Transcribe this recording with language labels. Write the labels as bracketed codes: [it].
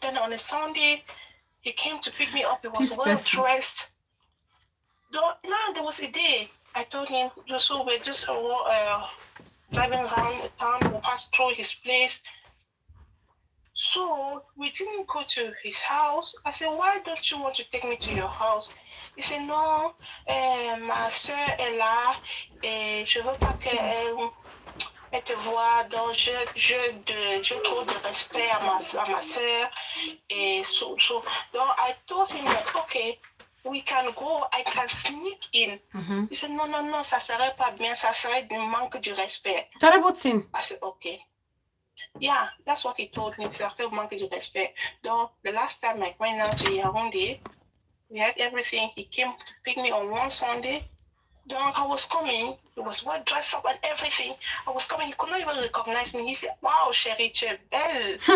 [en] Then on a Sunday, he came to pick me up. He was well dressed. Now there was a day I told him, so we're just driving around the town. We passed through his place. So we didn't go to his house. I said, why don't you want to take me to your house? He said, [fr] non, ma soeur est là et je veux pas qu'elle te voie. Donc je trouve de respect à ma soeur. [en] Et so donc I told him that, okay, we can go, I can sneak in. Mm-hmm. [fr] He said, non, ça serait pas bien, ça serait un manque de respect. [en] Terrible thing. I said, okay. Yeah, that's what he told me. So I felt [fr] manque de respect. [en] Donc, the last time I went out to Yaoundé, we had everything. He came to pick me on one Sunday. Donc, I was coming. He was well dressed up and everything. I was coming. He could not even recognize me. He said, wow, [fr] chérie, tu es belle.